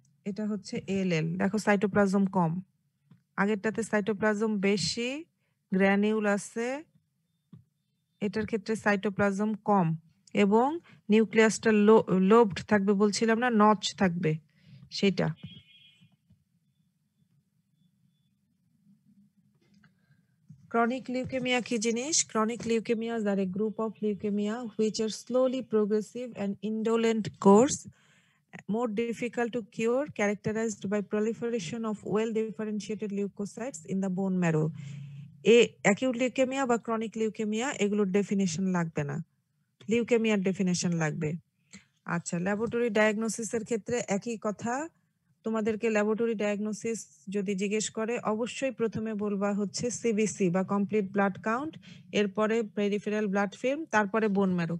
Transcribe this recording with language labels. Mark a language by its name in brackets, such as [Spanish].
[Bangla] এটা হচ্ছে ALL, দেখো সাইটোপ্লাজম কম, আগেরটাতে সাইটোপ্লাজম বেশি, গ্র্যানিউল আছে, এটার ক্ষেত্রে সাইটোপ্লাজম কম এবং নিউক্লিয়াসটা লোবড থাকবে বলছিলাম না, নচ থাকবে সেটা। Chronic leukemia কি জিনিস? [English] Chronic leukemias are a group of leukemia which are slowly progressive and indolent course, more difficult to cure, characterized by proliferation of well-differentiated leukocytes in the bone marrow. [Bangla] acute leukemia বা chronic leukemia এগুলোর definition লাগবে না, লিউকেমিয়ার definition লাগবে। আচ্ছা, laboratory ডায়াগনোসিসের ক্ষেত্রে একই কথা, তোমাদেরকে ল্যাবরেটরি ডায়াগনোসিস যদি জিজ্ঞেস করে অবশ্যই প্রথমে বলবা হচ্ছে সিবিসি বা কমপ্লিট ব্লাড কাউন্ট, এরপরে পেরিফেরাল ব্লাড ফিল্ম, তারপরে বোন ম্যারো।